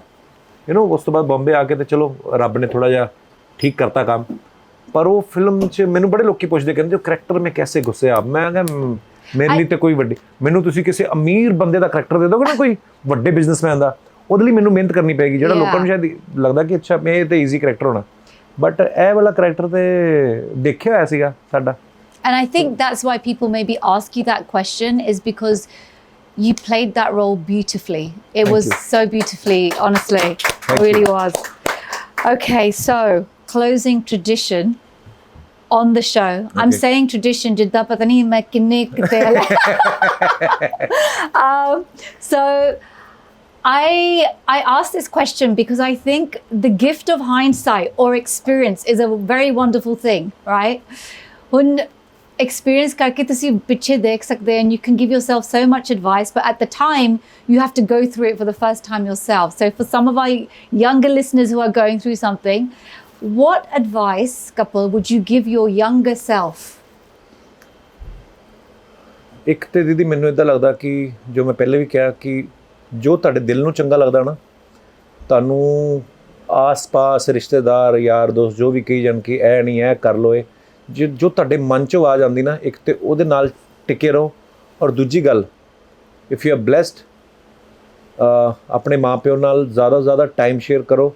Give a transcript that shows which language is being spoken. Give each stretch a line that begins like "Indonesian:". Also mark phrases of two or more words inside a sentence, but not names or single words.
Punjabi: ਉਸ ਤੋਂ ਬਾਅਦ ਬੰਬੇ ਆ ਕੇ ਤੇ ਚਲੋ ਰੱਬ ਨੇ ਥੋੜਾ ਜਿਹਾ ਠੀਕ ਕਰਤਾ ਕੰਮ, ਪਰ ਉਹ ਫਿਲਮ 'ਚ ਮੈਨੂੰ ਬੜੇ ਲੋਕੀ ਪੁੱਛਦੇ, ਕਹਿੰਦੇ ਜੋ ਕਰੈਕਟਰ ਮੈਂ ਕੈਸੇ ਗੁੱਸਿਆ। ਮੈਂ ਕਿਹਾ ਮੇਰੇ ਲਈ ਤੇ ਕੋਈ ਵੱਡੀ, ਮੈਨੂੰ ਤੁਸੀਂ ਕਿਸੇ ਅਮੀਰ ਬੰਦੇ ਦਾ ਕਰੈਕਟਰ ਦੇ ਦੋਗੇ ਨਾ, ਕੋਈ ਵੱਡੇ ਬਿਜ਼ਨਸਮੈਨ ਦਾ, ਉਹਦੇ ਲਈ ਮੈਨੂੰ ਮਿਹਨਤ ਕਰਨੀ ਪਏਗੀ, ਜਿਹੜਾ ਲੋਕਾਂ ਨੂੰ ਸ਼ਾਇਦ ਲੱਗਦਾ ਕਿ ਅੱਛਾ ਇਹ ਤੇ
English: easy character
Punjabi: ਹੋਣਾ, ਬਟ ਇਹ ਵਾਲਾ ਕਰੈਕਟਰ ਤੇ ਦੇਖਿਆ ਹੋਇਆ ਸੀਗਾ ਸਾਡਾ।
English: And I think that's why people maybe ask you that question, is because you played that role beautifully. It Thank was you. so beautifully, honestly. It really was. Okay, so closing tradition on the show. I'm Okay. saying tradition,
Punjabi: ਜਿੱਦਾਂ ਪਤਾ ਨਹੀਂ ਮੈਂ ਕਿੰਨੇ ਕੀਤੇ
English: so I asked this question because I think the gift of hindsight or experience is a very wonderful thing, right? When experience
Punjabi: karke ਤੁਸੀਂ ਪਿੱਛੇ ਦੇਖ ਸਕਦੇ,
English: and you can give yourself so much advice, but at the time you have to go through it for the first time yourself. So for some of our younger listeners who are going through something, what advice, Kapil, would you give your younger self?
Punjabi: ਇੱਕ ਤੇ ਦੀਦੀ ਮੈਨੂੰ ਇਦਾਂ ਲੱਗਦਾ ਕਿ ਜੋ ਮੈਂ ਪਹਿਲੇ ਵੀ ਕਿਹਾ ਕਿ ਜੋ ਤੁਹਾਡੇ ਦਿਲ ਨੂੰ ਚੰਗਾ ਲੱਗਦਾ ਨਾ, ਤੁਹਾਨੂੰ ਆਸ-ਪਾਸ ਰਿਸ਼ਤੇਦਾਰ ਯਾਰ ਦੋਸਤ ਜੋ ਵੀ ਕਹੀ ਜਾਣ ਕਿ ਇਹ ਨਹੀਂ ਇਹ ਕਰ ਲਓ, ਇਹ ਜੋ ਤੁਹਾਡੇ ਮਨ 'ਚ ਆਵਾਜ਼ ਆਉਂਦੀ ਨਾ, ਇੱਕ ਤੇ ਉਹਦੇ ਨਾਲ ਟਿਕੇ ਰਹੋ, ਔਰ ਦੂਜੀ ਗੱਲ,
English: if you are blessed,
Punjabi: ਆਪਣੇ ਮਾਪਿਓ ਨਾਲ ਜ਼ਿਆਦਾ
English: time share
Punjabi: ਕਰੋ।